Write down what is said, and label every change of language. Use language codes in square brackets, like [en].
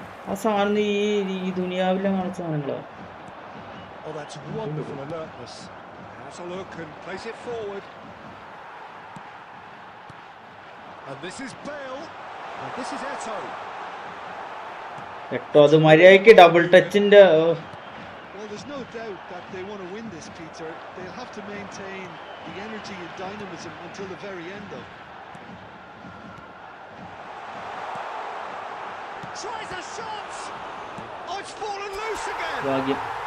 [ml] ആ സാധനം ഈ ദുനിയാവിലെ കാണുന്ന സാധനങ്ങളോ? [en] Oh, that's wonderful alertness. Has a look and plays it forward. And this is Bale. And this is Eto. [ml] എട്ടോ അത് മര്യാദയ്ക്ക് double ടച്ചിന്റെ. [en] Well, there's no doubt that they want to win this, Peter. They'll have to maintain the energy and dynamism until the very end, though. Tries a shot. Oh, it's fallen loose again. [ml] ഭാഗ്യം.